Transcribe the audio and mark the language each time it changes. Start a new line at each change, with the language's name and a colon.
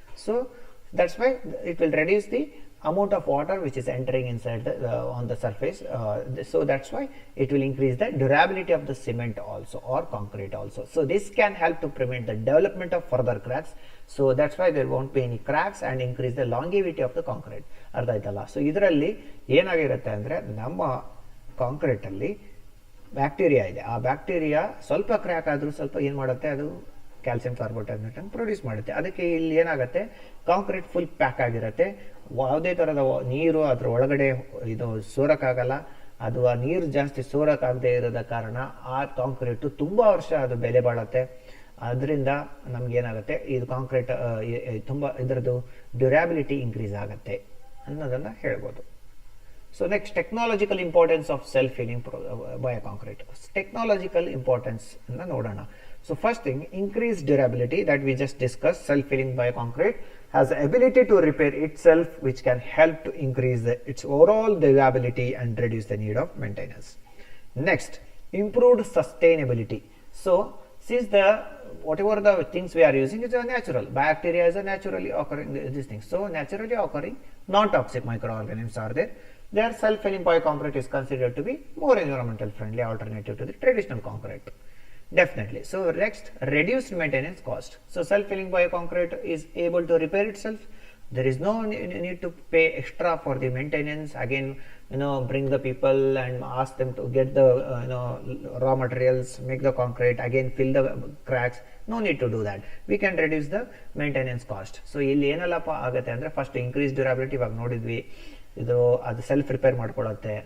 English: So that's why it will reduce the amount of water which is entering inside on the surface. So that's why it will increase the durability of the cement also, or concrete also. So this can help to prevent the development of further cracks. So that's why there won't be any cracks and increase the longevity of the concrete.
Kannada: ಅರ್ಥ ಆಯ್ತಲ್ಲ? So ಇದರಲ್ಲಿ ಏನಾಗಿರುತ್ತೆ ಅಂದರೆ, ನಮ್ಮ concrete ಅಲ್ಲಿ bacteria ಇದೆ. ಆ bacteria ಸ್ವಲ್ಪ ಕ್ರ್ಯಾಕ್ ಆದರೂ ಸ್ವಲ್ಪ ಏನು ಮಾಡುತ್ತೆ, ಅದು ಕ್ಯಾಲ್ಸಿಯಂ ಕಾರ್ಬೋನೇಟ್ ಅನ್ನು ಪ್ರೊಡ್ಯೂಸ್ ಮಾಡುತ್ತೆ. ಅದಕ್ಕೆ ಇಲ್ಲಿ ಏನಾಗುತ್ತೆ, ಕಾಂಕ್ರೀಟ್ ಫುಲ್ ಪ್ಯಾಕ್ ಆಗಿರುತ್ತೆ, ಯಾವುದೇ ಥರದ ನೀರು ಅದ್ರ ಒಳಗಡೆ ಸೋರಕ್ಕಾಗಲ್ಲ. ಅದು ಆ ನೀರು ಜಾಸ್ತಿ ಸೋರಕ್ಕಾಗದೇ ಇರೋದ ಕಾರಣ ಆ ಕಾಂಕ್ರೀಟು ತುಂಬ ವರ್ಷ ಅದು ಬೆಲೆ ಬಾಳುತ್ತೆ. ಅದರಿಂದ ನಮಗೇನಾಗುತ್ತೆ, ಇದು ಕಾಂಕ್ರೀಟ್ ತುಂಬ ಇದರದ್ದು ಡ್ಯೂರಾಬಿಲಿಟಿ ಇನ್ಕ್ರೀಸ್ ಆಗುತ್ತೆ ಅನ್ನೋದನ್ನು ಹೇಳ್ಬೋದು.
English: So next, technological importance of self-healing bioconcrete. Technological importance ನೋಡೋಣ. So first thing, increased durability that we just discussed. Self-healing bioconcrete has the ability to repair itself, which can help to increase its overall durability and reduce the need of maintenance. Next, improved sustainability. So since whatever the things we are using is a natural, bacteria is a naturally occurring these things. So naturally occurring non-toxic microorganisms are there. Their self-healing bioconcrete is considered to be more environmental friendly alternative to the traditional concrete. Definitely. So next, reduced maintenance cost. So self-healing bioconcrete is able to repair itself. There is no need to pay extra for the maintenance. Again, bring the people and ask them to get the raw materials, make the concrete, again fill the cracks. No need to do that. We can reduce the maintenance cost.
Kannada: So ಇಲ್ಲಿ ಏನಲ್ಲಪ್ಪ ಆಗುತ್ತೆ ಅಂದರೆ, first increase ಡ್ಯೂರಾಬಿಲಿಟಿ ಇವಾಗ ನೋಡಿದ್ವಿ, ಅದು self repair ಮಾಡ್ಕೊಳ್ಳುತ್ತೆ.